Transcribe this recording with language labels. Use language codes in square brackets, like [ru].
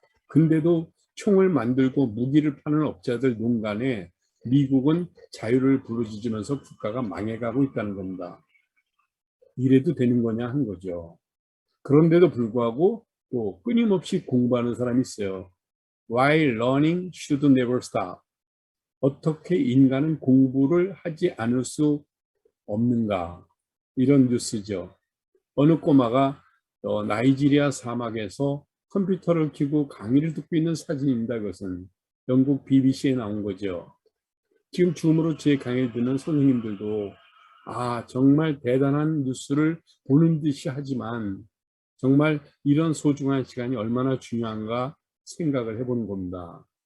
[ko] 근데도 총을 만들고 무기를 파는 업자들 농간에 미국은 자유를 부르짖으면서 국가가 망해가고 있다는 겁니다. 이래도 되는 거냐 한 거죠. 그런데도 불구하고 또 끊임없이 공부하는 사람이 있어요. [en] While learning should never stop. [ko] 어떻게 인간은 공부를 하지 않을 수 없는가? 이런 뉴스죠. 어느 꼬마가 나이지리아 사막에서 컴퓨터를 켜고 강의를 듣고 있는 사진입니다. 그것은 영국 BBC에 나온 거죠. 지금 줌으로 제 강의를 듣는 선생님들도 정말 대단한 뉴스를 보는 듯이 하지만 정말 이런 소중한 시간이 얼마나 중요한가 생각을 해보는 겁니다.